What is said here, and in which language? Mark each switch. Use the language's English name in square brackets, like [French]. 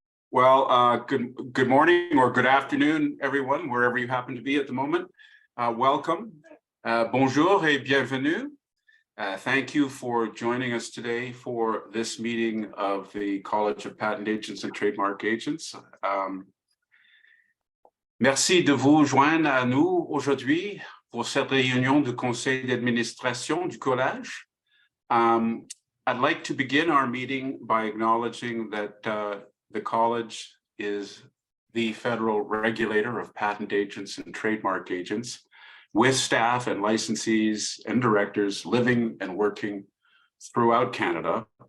[English] Good morning or good afternoon, everyone, wherever you happen to be at the moment. Welcome. [French] Bonjour et bienvenue. [English] Thank you for joining us today for this meeting of the College of Patent Agents and Trademark Agents. [French] Merci de vous joindre à nous aujourd'hui pour cette réunion du conseil d'administration du collège. [English] I'd like to begin our meeting by acknowledging that the college is the federal regulator of patent agents and trademark agents, with staff and licensees and directors living and working throughout Canada.